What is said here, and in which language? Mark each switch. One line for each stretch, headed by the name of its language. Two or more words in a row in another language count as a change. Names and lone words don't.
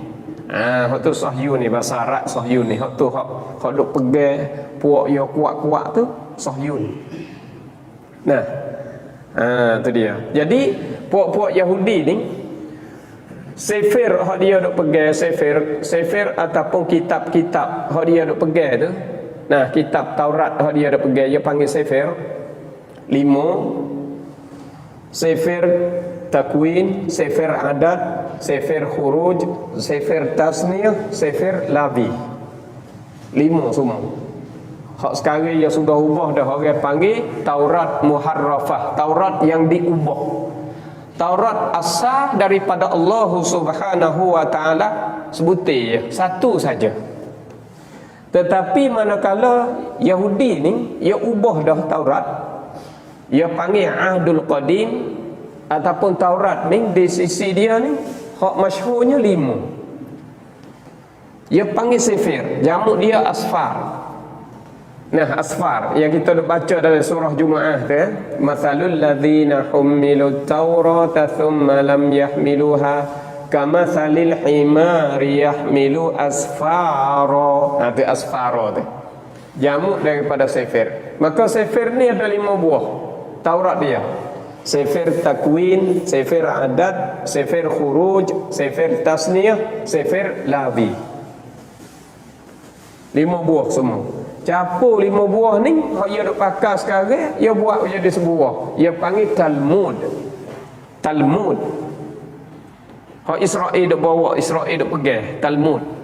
Malay: Hak tu sahyu ni bahasa Arab sahyu ni. Hak tu hak duk pegang puak yo kuat-kuat tu sahyu ni. Nah, tu dia. Jadi puak-puak Yahudi ni sefer hak dia duk pegang sefer ataupun kitab-kitab hak dia duk pegang tu. Nah, kitab Taurat hak dia duk pegang dia panggil sefer. 5 sefer Takwin, sefer Adad, sefer Khuruj, sefer Tasniyah, sefer Lawi. 5 semua. Hak sekarang yang sudah ubah dah orang panggil Taurat Muharrafah, Taurat yang diubah. Taurat asal daripada
Arabic: الله سبحانه وتعالى
Malay: sebutir je, satu saja. Tetapi manakala Yahudi ni ia ubah dah Taurat, ia panggil Ahdul Qadim ataupun Taurat ni di sisi dia ni hak masyhurnya 5. Ia panggil Sefer, jamak dia Asfar. Nah, asfar yang kita dah baca dalam surah Jumaah tu
Arabic: مثل الذين حملوا التوراة ثم لم يحملوها كمثل الحمار يحمل أسفارا.
Malay: Itu asfara tu jamak daripada sefer. Maka sefer ni ada 5 buah Taurat dia. Sefer Takwin, sefer Adad, sefer Khuruj, sefer Tasniyah, sefer Lawi. 5 buah semua. Capur 5 buah ni hak ia duk pakai sekarang ia buat jadi sebuah. Ia panggil Talmud. Talmud. Hak Israel duk bawa, Israel duk pegang Talmud.